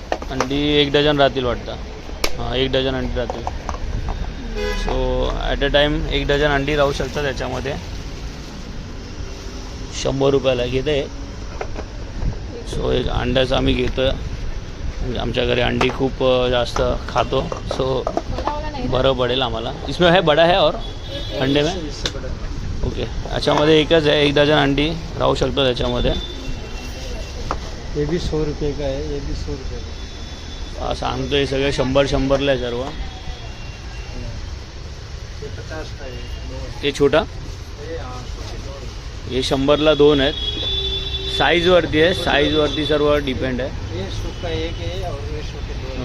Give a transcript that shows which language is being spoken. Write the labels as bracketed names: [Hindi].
[Marathi] अंडी 1 डझन राहतील वाटतं. हां 1 डझन अंडी राहतील. [English] so at a time [Marathi] 1 dozen अंडी राहू शकतात त्याच्यामध्ये. 100 रुपयाला घेते. सो एक अंड्याचं आम्ही घेतो आहे. आमच्या घरी अंडी खूप जास्त खातो. सो बरं पडेल आम्हाला. [Hindi] इसमें है बडा है और अंडे में ओके. [Marathi] याच्यामध्ये एकच आहे 1 डझन अंडी राहू शकतो त्याच्यामध्ये. [Hindi] ये भी 100 रुपये का है, ये भी 100 रुपये का [Marathi] सांगतो हे सगळे 100ला आहे सर्व. [Hindi] ये 50 का है [Marathi] ते छोटा [Hindi] ये हाँ छोटे 2 रुपये. [Marathi] हे 100ला 2 आहेत. साईजवरती आहे. साईजवरती सर्व डिपेंड आहे. [Hindi] ये 100 का एक है और ये छोटे 2